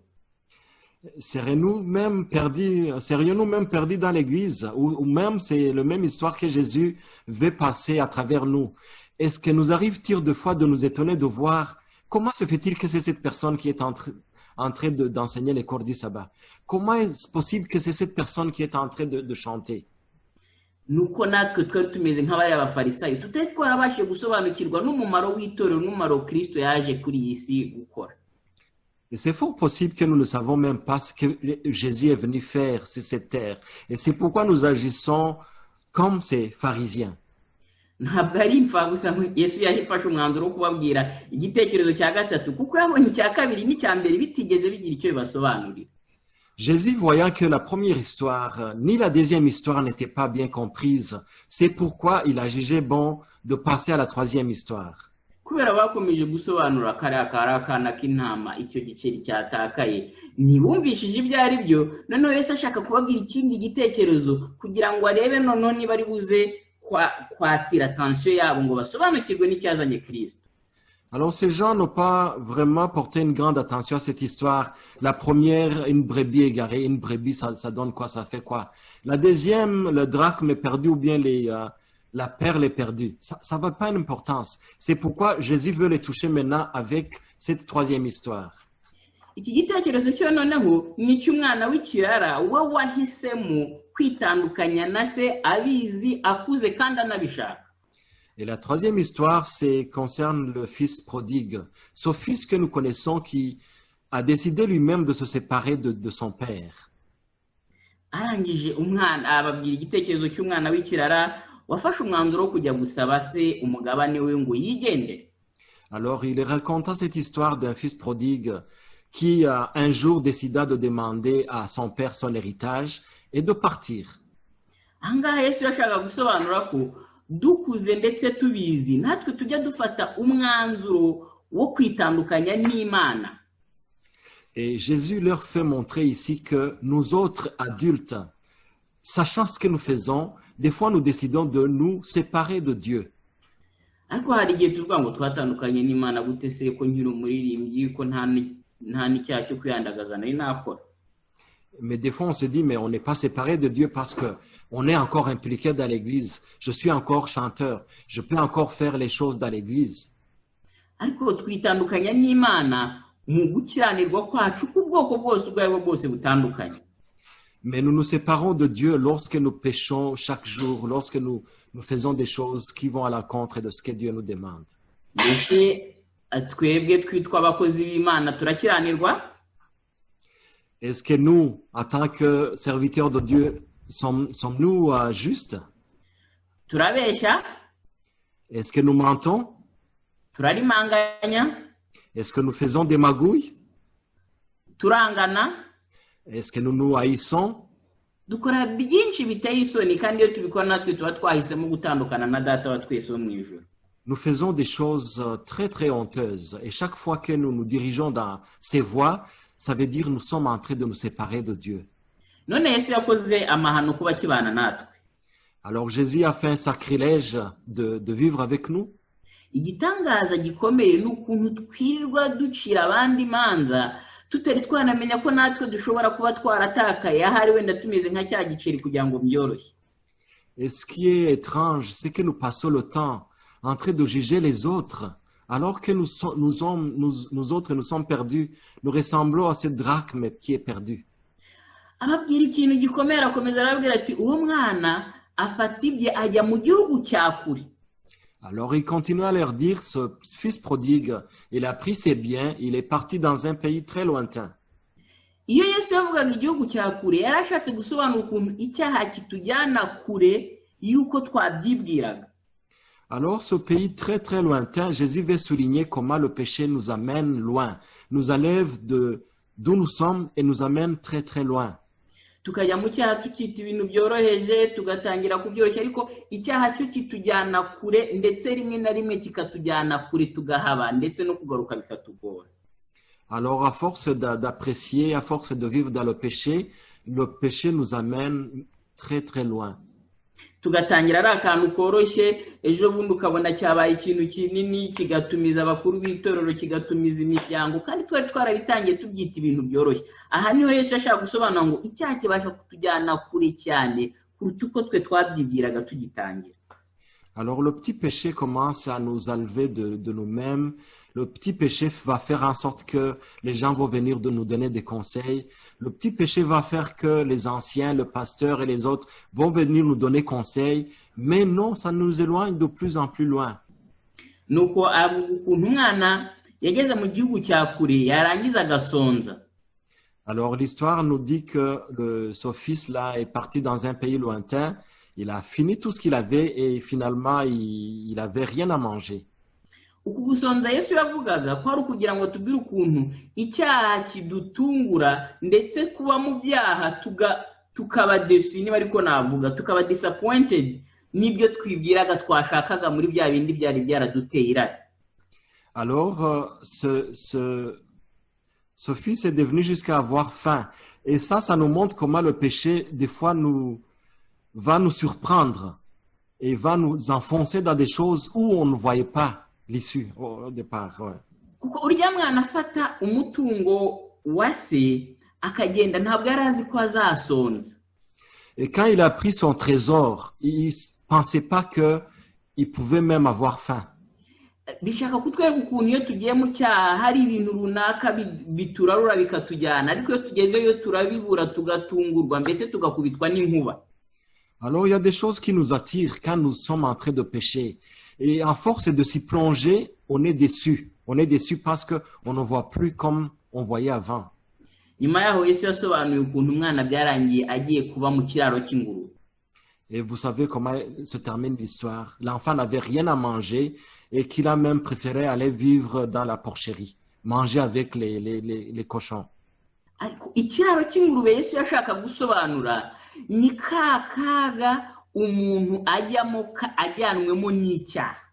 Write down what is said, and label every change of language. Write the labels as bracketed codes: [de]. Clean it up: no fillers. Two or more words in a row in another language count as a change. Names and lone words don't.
[fr] Serions-nous même perdus dans l'église ou même c'est la même histoire que Jésus veut passer à travers nous? Est-ce que nous arrive-t-il de fois de nous étonner de voir comment se fait-il que c'est cette personne qui est en train d'enseigner les cours du sabbat? Comment est-ce possible que c'est cette personne qui est en train de chanter? [rw] Nuko natwe twari tumeze nk'abari abafarisayo tutari twarabashije gusobanukirwa n'umumaro w'itorero n'umumaro Kristo yaje kuri iyi si gukora. [fr] Et c'est fort possible que nous ne savons même pas ce que Jésus est venu faire sur cette terre. Et c'est pourquoi nous agissons comme ces pharisiens. [rw] Ntabwo ari imfabusa Yesu yafashe umwanzuro wo kubabwira igitekerezo cya gatatu kuko yabonye icya kabiri n'icya mbere bitigeze bigira icyo bibasobanurira. [fr] Jésus, voyant que la première histoire ni la deuxième histoire n'étaient pas bien comprises, c'est pourquoi il a jugé bon de passer à la troisième histoire. [rw] Kubera bakomeje gusobanura kariya kari akana k'intama icyo giceri cyatakaye ntibumvishije ibyo ari byo noneho Yesu ashaka kubabwira ikindi gitekerezo kugira ngo arebe noneho niba ari buze kwatira attention yabo ngo basobanukirwe n'icyazanye Kristo. [fr] Alors ces gens n'ont pas vraiment porté une grande attention à cette histoire. La première, une brebis égarée, une brebis ça donne quoi, ça fait quoi? La deuxième, le drachme est perdu ou bien la perle est perdue. Ça n'a pas d'importance. C'est pourquoi Jésus veut les toucher maintenant avec cette troisième histoire. [rw] Iki gitekerezo cyo noneho ni cy'umwana w'ikirara we wahisemo kwitandukanya na se abizi akuze kandi anabishaka. [fr] Et la troisième histoire, concerne le fils prodigue. Ce fils que nous connaissons qui a décidé lui-même de se séparer de son père. [rw] Arangije umwana ababwira igitekerezo cy'umwana w'ikirara wafashe umwanzuro wo kujya gusaba se umugabane we ngo yigende. [fr] Alors il raconta cette histoire d'un fils prodigue qui un jour décida de demander à son père son héritage et de partir. [rw] Ahangaha Yesu yashaka gusobanura ko dukuze ndetse tubizi natwe tujya dufata umwanzuro wo kwitandukanya n'Imana. [fr] Et Jésus leur fait montrer ici que nous autres adultes, sachant ce que nous faisons, des fois nous décidons de nous séparer de Dieu. [rw] Ariko hari igihe tuvuga ngo twatandukanye n'Imana gute se ko nkiri umuririmbyi ko nta n'icyaha cyo kwiyandagaza nari nakora. [fr] Mais des fois on se dit mais on n'est pas séparé de Dieu parce que on est encore impliqué dans l'église. Je suis encore chanteur. Je peux encore faire les choses dans l'église. [rw] Ariko twitandukanya n'Imana mu gukiranirwa kwacu kubwoko bwose ubwo bwose butandukanye. [fr] Mais nous nous séparons de Dieu lorsque nous péchons chaque jour, lorsque nous faisons des choses qui vont à l'encontre de ce que Dieu nous demande. Est-ce que nous, en tant que serviteurs de Dieu, sommes-nous justes? Est-ce que nous mentons? Est-ce que nous faisons des magouilles? Est-ce que nous nous haïssons? [rw] dukora byinshi biteye isoni kandi iyo tubikora natwe tuba twahisemo gutandukana na data wa twese wo mu ijuru. [fr] Nous faisons des choses très très honteuses et chaque fois que nous nous dirigeons dans ces voies, ça veut dire nous sommes en train de nous séparer de Dieu. [rw] None Yesu yakoze amahano kuba kibana natwe. [fr] Alors Jésus a fait un sacrilège de vivre avec nous. [rw] Igitangaza gikomeye n'ukuntu twirirwa ducira abandi imanza tutari twanamenya ko natwe dushobora kuba twaratakaye ahari wenda tumeze nka cya giceri kugira ngo byoroshye. [fr] Et ce qui est étrange, c'est que nous passons le temps en train de juger les autres, alors que nous autres nous sommes perdus. Nous ressemblons à cette drachme qui est perdue. [rw] Ababwira ikintu gikomeye arakomeza arabwira ati uwo mwana afata ibye ajya mu gihugu cya kure. [fr] Alors il continue à leur dire, ce fils prodigue, il a pris ses biens, il est parti dans un pays très lointain. [rw] Iyo Yesu yavugaga igihugu cya kure yarashatse gusobanura ukuntu icyaha kitujyana kure yuko twabyibwiraga. [fr] Alors ce pays très très lointain, Jésus veut souligner comment le péché nous amène loin, nous enlève d'où nous sommes et nous amène très très loin. [rw] Tukajya mu cyaha tukita ibintu byoroheje tugatangira kubyoshya ariko icyaha cyo kitujyana kure ndetse rimwe na rimwe kikatujyana kure tugahaba ndetse no kugaruka bikatugora. Alors à force d'apprécier, à force de vivre dans le péché nous amène très très loin. Tugatangira ari akantu koroshye ejo bundi ukabona cyabaye ikintu kinini kigatumiza abakuru b'itorero kigatumiza imiryango kandi twari twarabitangiye tubyita ibintu byoroshye. Aha niho Yesu ashaka gusobanura ngo icyaha kibasha kutujyana kure cyane kuruta uko twe twabyibwiraga tugitangira. [fr] Alors le petit péché commence à nous enlever de nous-mêmes. Le petit péché va faire en sorte que les gens vont venir de nous donner des conseils. Le petit péché va faire que les anciens, le pasteur et les autres vont venir nous donner conseils. Mais non, ça nous éloigne de plus en plus loin. [rw] Nuko avuga ukuntu umwana yageze mu gihugu cya kure yarangiza agasonza. [fr] Alors l'histoire nous dit que ce fils-là est parti dans un pays lointain. Il a fini tout ce qu'il avait et finalement, il n'avait rien à manger. [rw] Uku gusonza Yesu yavugaga ko ari ukugira ngo tubwire ukuntu icyaha kidutungura ndetse kuba mu byaha tukaba desu niba ariko navuga tukaba disappointed n'ibyo twibwiraga twashakaga muri bya bindi byari byaraduteye irari. [fr] Alors ce fils est devenu jusqu'à avoir faim et ça nous montre comment le péché des fois va nous surprendre et va nous enfoncer dans des choses où on ne voyait pas l'issue au départ. Ouais. [rw] Kuko urya mwana afata umutungo wa se akagenda ntabwo arazi ko azasonza. [fr] Et quand il a pris son trésor, il pensait pas que il pouvait même avoir faim. [rw] Bishaka kutwereka ukuntu iyo tugiye mu cyaha hari ibintu runaka biturarura bikatujyana ariko iyo tugezeyo turabibura tugatungurwa mbese tugakubitwa n'inkuba. [fr] Alors il y a des choses qui nous attirent quand nous sommes en train de pécher. Et à force de s'y plonger, on est déçu. On est déçu parce qu'on ne voit plus comme on voyait avant. [rw] Nyuma yaho Yesu yasobanuye ukuntu umwana byarangiye agiye kuba mu kiraro cy'ingurube. [fr] Et vous savez comment se termine l'histoire. L'enfant n'avait rien à manger et qu'il a même préféré aller vivre dans la porcherie, manger avec les cochons. [rw] Ikiraro cy'ingurube Yesu yashaka gusobanura ni kaga umuntu ajyanwemo n'icyaha.